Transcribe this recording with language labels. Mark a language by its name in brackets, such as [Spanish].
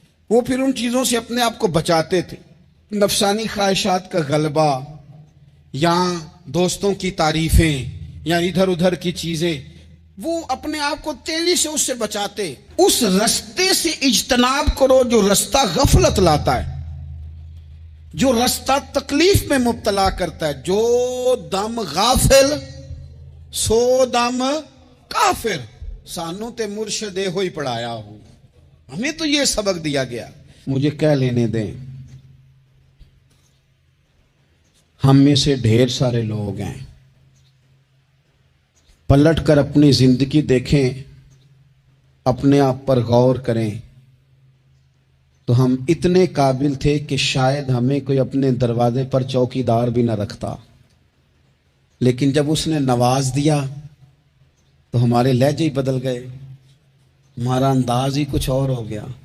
[Urdu] وہ پھر ان چیزوں سے اپنے آپ کو بچاتے تھے. نفسانی خواہشات کا غلبہ یا دوستوں کی تعریفیں یا ادھر ادھر کی چیزیں، وہ اپنے آپ کو تیزی سے اس سے بچاتے. اس رستے سے اجتناب کرو جو رستہ غفلت لاتا ہے، جو رستہ تکلیف میں مبتلا کرتا ہے. [Punjabi] جو دم غافل سو دم کافر، سانوں تے مرشدے ہوئی پڑھایا ہوں. [Urdu] ہمیں تو یہ سبق دیا گیا. مجھے کہہ لینے دیں، ہم میں سے ڈھیر سارے لوگ ہیں، پلٹ کر اپنی زندگی دیکھیں اپنے آپ پر غور کریں تو ہم اتنے قابل تھے کہ شاید ہمیں کوئی اپنے دروازے پر چوکیدار بھی نہ رکھتا، لیکن جب اس نے نواز دیا تو ہمارے لہجے ہی بدل گئے، ہمارا انداز ہی کچھ اور ہو گیا۔